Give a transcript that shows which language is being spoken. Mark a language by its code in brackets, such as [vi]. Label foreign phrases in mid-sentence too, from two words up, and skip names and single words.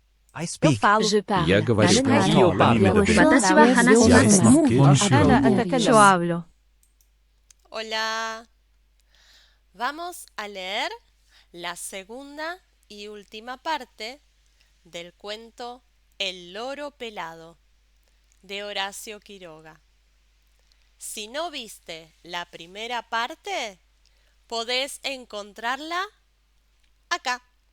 [en] I [pt] Eu [en] speak. [pt] falo. [fr] Je parle. [ru] Я говорю. [ar] أنا أنا [it] Io parlo. [ar] أتكلم. [ja] 私は話し [ru] Я [ja] masu. [ru] снова [es] Yo hablo. Hola. Vamos a leer la segunda y última parte del cuento El loro pelado de Horacio Quiroga. Si no viste la primera parte, podés encontrarla acá.